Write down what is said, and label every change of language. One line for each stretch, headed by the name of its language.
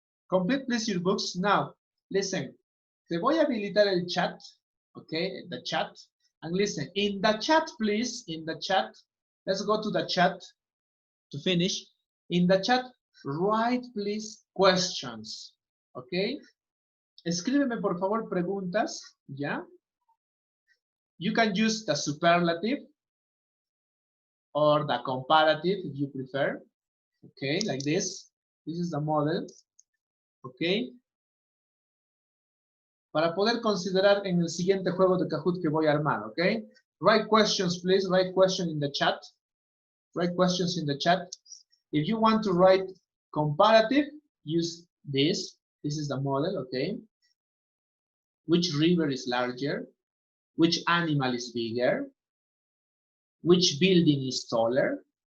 English: Complete, please, your books. Now, listen.
Spanish: Te voy a habilitar el chat,
English: okay? The chat. And listen, in the chat, please, in the chat, let's go to the chat to finish. In the chat, write, please, questions, okay?
Spanish: Escríbeme, por favor, preguntas, ¿ya?
English: You can use the superlative or the comparative if you prefer, okay, like this. This is the model, okay?
Spanish: Para poder considerar en el siguiente juego de Kahoot que voy a armar, okay?
English: Write questions, please. Write question in the chat. Write questions in the chat. If you want to write comparative, use this. This is the model, okay? Which river is larger? Which animal is bigger? Which building is taller?